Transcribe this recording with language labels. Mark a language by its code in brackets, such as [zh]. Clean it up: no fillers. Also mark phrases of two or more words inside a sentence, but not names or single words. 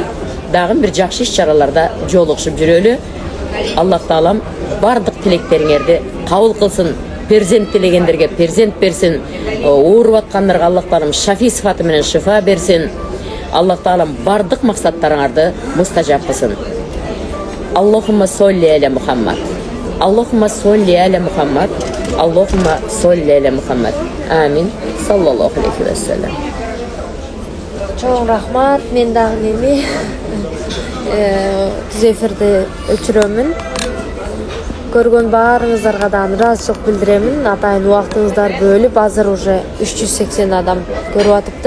[ky] Дагы бир жакшы иш-чараларда жолугушуп жүрөлү. Аллах Таалам бардык тилектериңерди кабыл кылсын. Перзент тилегендерге перзент берсин. Ооруп аткандарга Аллах Таалам шафи сыфаты менен шифа берсин. Аллах Таалам бардык максаттарыңарды мустажаб кылсын. [ar] اللهم صل على محمد. اللهم صل على محمد. اللهم صل على محمد. Амин. صلى الله عليه وسلم. [ky] Чоң рахмат. Мен дагы неме түз эфирди өчүрөмүн. Көргөн баарыңыздарга да ыраазычылык билдиремин. Атайын убактыңыздар бөлүп, азыр уже 380 адам көрүп атыптыр.